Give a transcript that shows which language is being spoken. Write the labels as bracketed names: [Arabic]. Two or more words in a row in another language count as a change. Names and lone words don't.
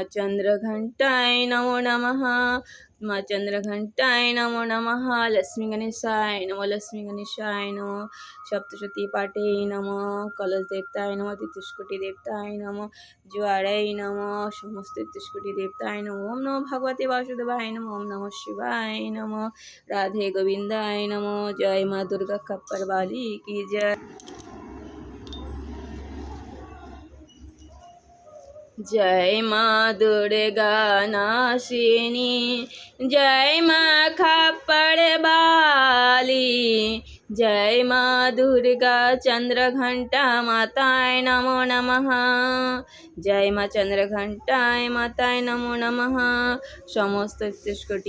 [Sanskrit] चंद्रघंटाय नमो नमः माँ चंद्रघंटाय नमो नमः लक्ष्मी गणेशाय नमो लक्ष्मी गणेशाय नमो सप्तशती पाठे नमो कलश देवताय नमो तेत्रिशकोटि देवताय नमो ज्वाराय नमो समस्त तेत्रिशकोटि देवताय नमो ओम नमो भगवते वासुदेवाय नमो ओम नमः शिवाय नमो राधे गोविंदाय नमो [Hindi] जय माँ दुर्गा खप्पर वाली की जय जय माँ दुर्गा नाशिनी जय माँ खप्पर वाली जय माँ दुर्गा चंद्रघंटा माताय [Sanskrit] नमो नमः जय माँ चंद्रघंटाय माताय नमो नमः समस्त तेत्रिशकोटि